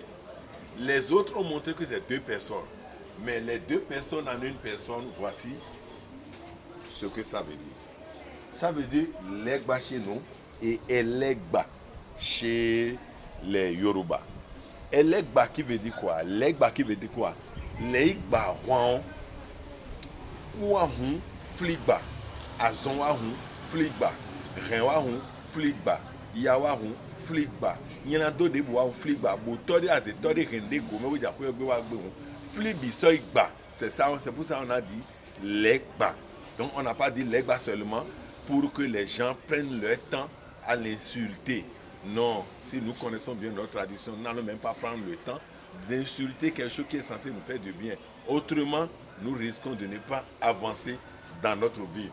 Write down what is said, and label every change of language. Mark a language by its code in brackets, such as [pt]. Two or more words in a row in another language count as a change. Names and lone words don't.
[fr] Les autres ont montré que c'est deux personnes. Mais les deux personnes en une personne, voici ce que ça veut dire. Ça veut dire Legba chez nous et Elegba chez les Yoruba. Elegba qui veut dire quoi? Legba qui veut dire quoi? [fon] Legba wan wahun fligba azon wahun fligba ren wahun fligba ya wahun fligba yana do de wahun fligba bo to de ase to de rende go me ja ko gbe wa gbe won flibi so igba. [fr] C'est ça, c'est pour ça qu'on a dit Legba. Donc on n'a pas dit Legba seulement pour que les gens prennent leur temps à l'insulter. Non, si nous connaissons bien notre tradition, nous n'allons même pas prendre le temps d'insulter quelque chose qui est censé nous faire du bien. Autrement, nous risquons de ne pas avancer dans notre vie.